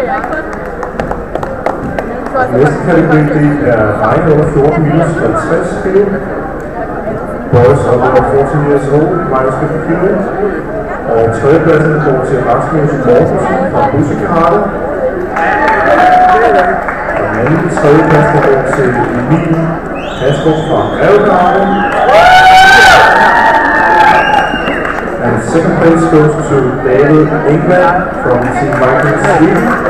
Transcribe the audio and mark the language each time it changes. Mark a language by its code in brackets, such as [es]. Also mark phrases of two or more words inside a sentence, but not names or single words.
[da] Næste kategori er drenge under 14 minus 50 kilo. [en] Boys under 14 years old minus 50 kilo. [da] Og tredjepladsen går til Rasmus Mortensen fra Bussekarate. Og den anden tredjepladsen går til Emil Hastrup fra Ærgerdragen. [en] And second place goes to David England from Team Vikings Sweden.